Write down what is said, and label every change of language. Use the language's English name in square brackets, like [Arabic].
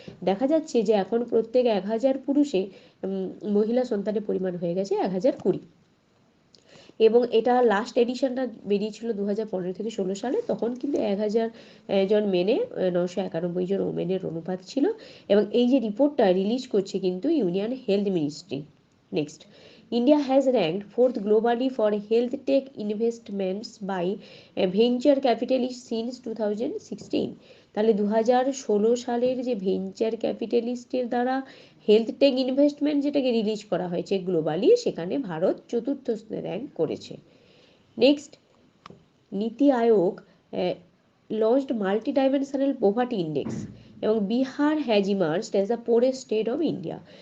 [Bangla] দেখা যাচ্ছে যে এখন প্রত্যেক 1000 পুরুষে মহিলা সন্তানের পরিমাণ হয়ে গেছে 1020, এবং এটা লাস্ট এডিশনটা বেরিয়েছিল 2015 থেকে 16 সালে, তখন কিন্তু 1000 জন মেনে 991 জন ওমেনের অনুপাত ছিল। এবং এই যে রিপোর্টটা রিলিজ করছে কিন্তু union health ministry. [English] Next, India has ranked 4th globally for health tech investments by venture capitalists since 2016. [Bangla] তাহলে 2016 সালের যে ভেঞ্চার ক্যাপিটালিস্টের দ্বারা হেলথ টেক ইনভেস্টমেন্ট যেটাকে রিলিজ করা হয়েছে গ্লোবালি, সেখানে ভারত 4th র্যাঙ্ক করেছে। [English] Next, Niti Aayog launched multi dimensional poverty index এবং Bihar has emerged as the poorest state of India.